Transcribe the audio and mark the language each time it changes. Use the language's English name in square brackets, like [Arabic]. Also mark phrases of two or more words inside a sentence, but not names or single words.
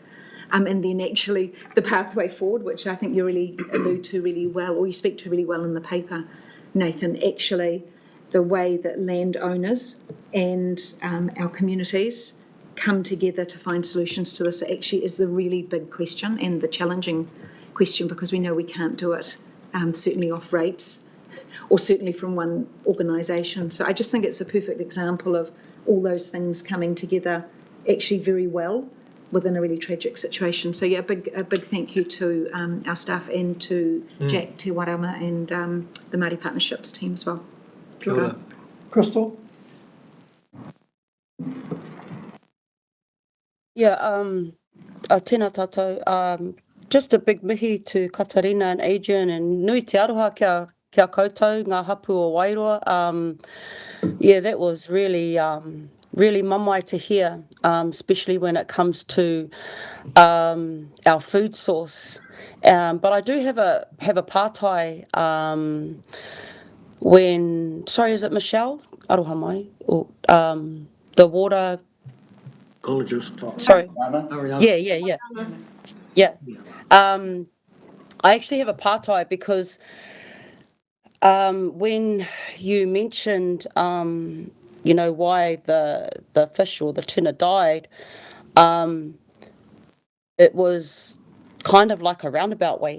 [English] And then actually the pathway forward, which I think you really allude to really well, or you speak to really well in the paper, Nathan, actually the way that landowners and our communities come together to find solutions to this actually is the really big question and the challenging question, because we know we can't do it certainly off rates or certainly from one organisation. So I just think it's a perfect example of all those things coming together actually very well within a really tragic situation. So yeah, a big thank you to our staff and to Jack Te Warama and the Māori Partnerships team as well. [Māori] Kia ora. [English] Crystal? [Māori] Yeah, tēnā tātou. [English] Just a big mihi to Katarina and Adrian, and [Māori] nui te aroha kia koutou, ngā hapu o Wairoa. [English] Yeah, that was really mamae to hear, especially when it comes to our food source. But I do have a pātai sorry, is it Michelle? [Māori] Aroha mai. [English] Or, the water... Ecologist. Sorry. Yeah. I actually have a pātai because when you mentioned, why the fish or the tuna died, it was kind of like a roundabout way.